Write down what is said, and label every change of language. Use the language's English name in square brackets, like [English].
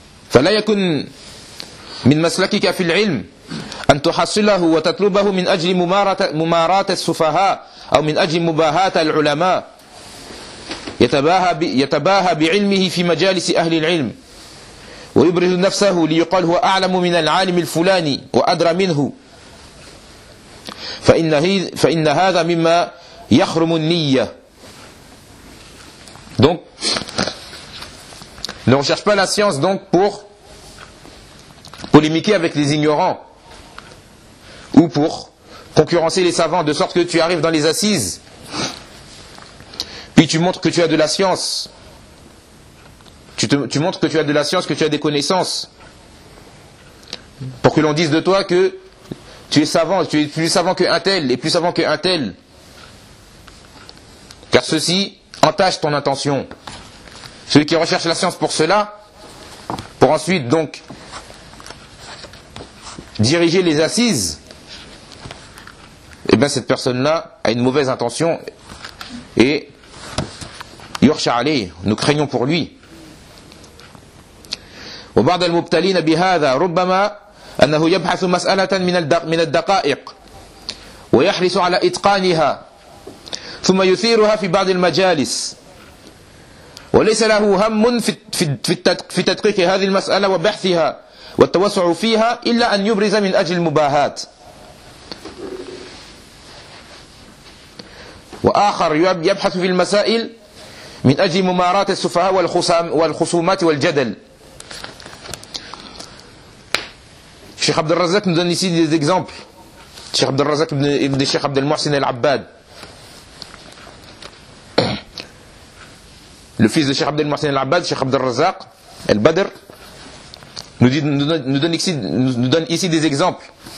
[Arabic] فلا يكن من مسلكك في العلم أن تحصله وتطلبه من أجل ممارات السفهاء أو من أجل مباهات العلماء يتباهى بعلمه في مجالس أهل العلم ويبرز نفسه ليقال هو أعلم من العالم الفلاني وأدرى منه فإن هذا مما يخرم النية. [French] Donc, ne recherche pas la science donc pour polémiquer avec les ignorants ou pour concurrencer les savants, de sorte que tu arrives dans les assises puis tu montres que tu as de la science, tu montres que tu as de la science, que tu as des connaissances, pour que l'on dise de toi que tu es savant, tu es plus savant qu'un tel et plus savant qu'un tel. Car ceci entache ton intention. Celui qui recherche la science pour cela, pour ensuite donc diriger les assises, eh bien cette personne-là a une mauvaise intention et [Arabic] yurcha alayh, [French] nous craignons pour lui. [Arabic] وبعض المبتلين بهذا ربما أنه يبحث مسألة من الدقائق ويحرص على إتقانها ثم يثيرها في بعض المجالس وليس له هم في تدقيق هذه المسألة وبحثها والتوسع فيها إلا أن يبرز من أجل المباهات وآخر يبحث في المسائل من أجل مماراة السفهاء والخصومات والجدل. [French] Cheikh Abd al-Razak nous donne ici des exemples. Cheikh Abd al-Razak ibn Cheikh Abd al-Mohsin al-Abbad. Le fils de Cheikh Abd al-Mohsin al-Abbad, Cheikh Abd al-Razak al-Badr, nous donne ici des exemples.